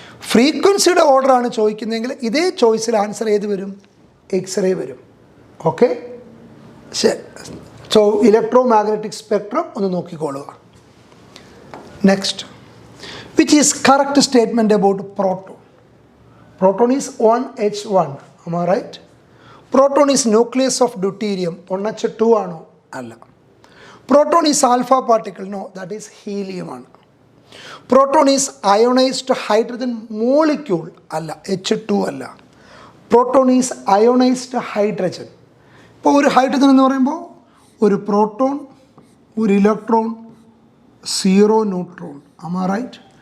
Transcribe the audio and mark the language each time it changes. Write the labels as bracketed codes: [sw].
[ml] ഫ്രീക്വൻസിയുടെ ഓർഡറാണ് ചോദിക്കുന്നതെങ്കിൽ ഇതേ ചോയ്സിൽ ആൻസർ ഏത് വരും? എക്സ്റേ വരും. ഓക്കെ, ശരി. സോ ഇലക്ട്രോ മാഗ്നറ്റിക് സ്പെക്ട്രം ഒന്ന് നോക്കിക്കോളുക. [en] Next, which is correct statement about proton? Proton is 1H1, am I right? Proton is nucleus of deuterium, [ml] 1H2 ആണോ? അല്ല. [en] proton is alpha particle, no, [ml] that is helium ആണ്. [en] Proton is ionised hydrogen molecule, അല്ല, H2 അല്ല. Proton is ionised hydrogen. [ml] ഇപ്പോൾ ഒരു hydrogen എന്ന് പറയുമ്പോൾ ഒരു പ്രോട്ടോൺ, ഒരു electron, 0 neutron, am I right?